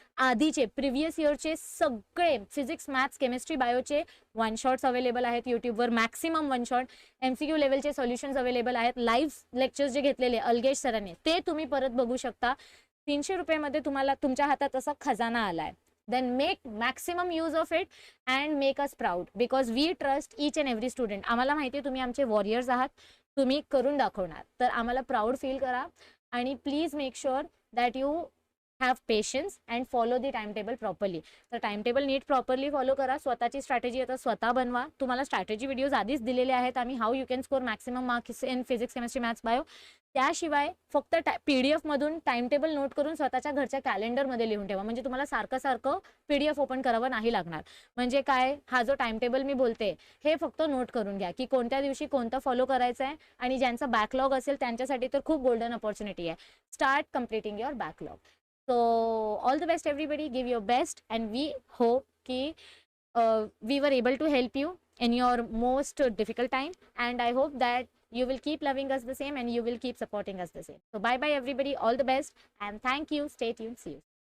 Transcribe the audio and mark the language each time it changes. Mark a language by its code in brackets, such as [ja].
[mr] आधीचे प्रिव्हियस इयरचे सगळे physics, maths, chemistry, बायोचे one shots available आहेत यूट्यूबवर, मॅक्सिमम वन शॉट. MCQ लेवलचे सोल्युशन्स अवेलेबल आहेत. लाईव्ह लेक्चर्स जे घेतलेले अलगेश सरांनी ते तुम्ही परत बघू शकता. 300 रुपयामध्ये तुम्हाला तुमच्या हातात असा खजाना आलाय. [en] then make maximum use of it and make us proud because we trust each and every student. [mr] आम्हाला माहिती आहे तुम्ही आमचे वॉरियर्स आहात, तुम्ही करून दाखवणार. तर आम्हाला प्राऊड फील करा आणि [en] Please make sure that you have patience and follow the time table properly. [mr] तर टाइम टेबल नीट प्रॉपरली फॉलो करा. स्वतःची स्ट्रॅटेजी आता स्वतः बनवा. तुम्हाला स्ट्रॅटेजी व्हिडिओज आधीच दिलेले आहेत आम्ही, [en] How you can score maximum marks in physics, chemistry, maths, bio. [mr] त्याशिवाय फक्त PDF मधून टाइम टेबल नोट करून स्वतःच्या घरच्या कॅलेंडरमध्ये लिहून ठेवा. म्हणजे तुम्हाला सारखं सारखं PDF ओपन करावं नाही लागणार. म्हणजे काय, हा जो टाइम टेबल मी बोलते हे फक्त नोट करून घ्या की कोणत्या दिवशी कोणतं फॉलो करायचं आहे. आणि ज्यांचा बॅकलॉग असेल त्यांच्यासाठी तर खूप गोल्डन अपॉर्च्युनिटी आहे. [en] Start completing your backlog. So all the best everybody, give your best and we hope ki we were able to help you in your most difficult time and I hope that you will keep loving us the same and you will keep supporting us the same. So bye bye everybody, all the best and thank you, stay tuned, see you.